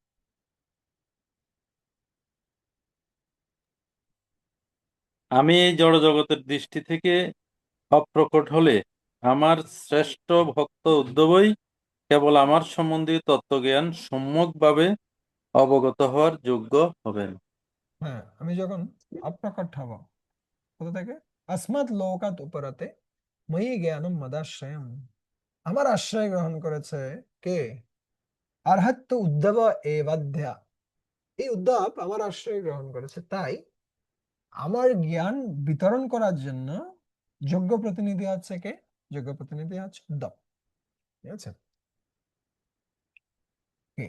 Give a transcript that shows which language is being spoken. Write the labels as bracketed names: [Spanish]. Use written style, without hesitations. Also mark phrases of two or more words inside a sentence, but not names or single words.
[Bangla] আমি এই জড়জগতের দৃষ্টি থেকে অপ্রকট হলে আমার শ্রেষ্ঠ ভক্ত উদ্ধবই কেবল আমার সম্বন্ধীয় তত্ত্বজ্ঞান সম্যকভাবে অবগত হওয়ার যোগ্য হবেন। হ্যাঁ, আমি যখন অপ্রকট হব, কোথা থেকে? [Sanskrit] अस्मत् लोकात् उपरते मयि জ্ঞানম মদাশ্রয়ম। [Bangla] আমার আশ্রয় গ্রহণ করেছে কে? [Sanskrit] অর্হত্য উদ্ধব এবাধ্যা। [Bangla] এই উদ্ধব আমার আশ্রয় গ্রহণ করেছে, তাই আমার জ্ঞান বিতরণ করার জন্য যোগ্য প্রতিনিধি আছে কে? যোগ্য প্রতিনিধি আছে উদ্ধব। ঠিক আছে? কে?